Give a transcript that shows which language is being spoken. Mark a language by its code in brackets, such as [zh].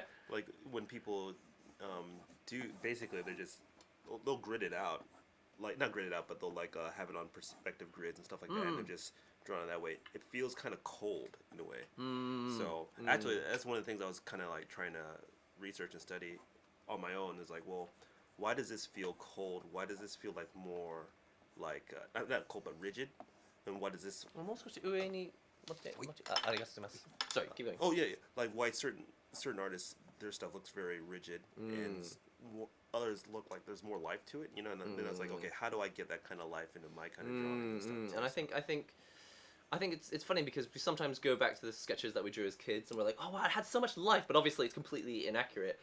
[en] Like when people do, basically they'll grid it out, like not grid it out, but they'll like have it on perspective grids and stuff like that, and they're just drawn that way. It feels kind of cold in a way. So actually, that's one of the things I was kind of like trying to research and study on my own. Is like, well, why does this feel cold? Why does this feel like more like not cold but rigid? And what does this? [ja] もう少し上に持って、ありがとうございます。 [en] Sorry, keep going. Oh yeah, yeah. Like why certain artists their stuff looks very rigid and others look like there's more life to it. You know, and then I was like, okay, how do I get that kind of life into my kind of drawing and stuff? And I think it's funny because we sometimes go back to the sketches that we drew as kids and we're like, oh wow, it had so much life, but obviously it's completely inaccurate.